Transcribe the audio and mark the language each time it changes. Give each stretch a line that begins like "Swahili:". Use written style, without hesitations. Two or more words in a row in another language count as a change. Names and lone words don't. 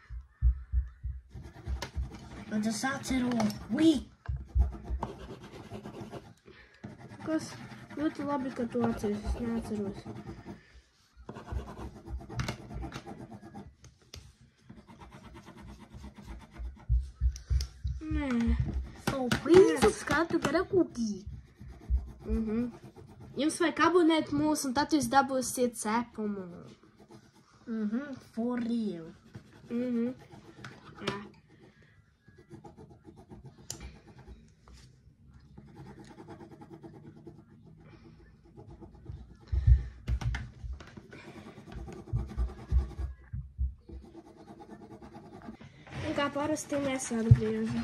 Latvian: Bet es atceros. Ui! Kas? Ļoti labi, ka tu atceries. Es neatceros. Nē.
English: Please subscribe to get a cookie.
Latvian: Jums vajag abonēt mūs, un tad jūs dabūsiet cepumu.
English: For real.
Latvian: Jā. Un kā parasti mēs atgriežam.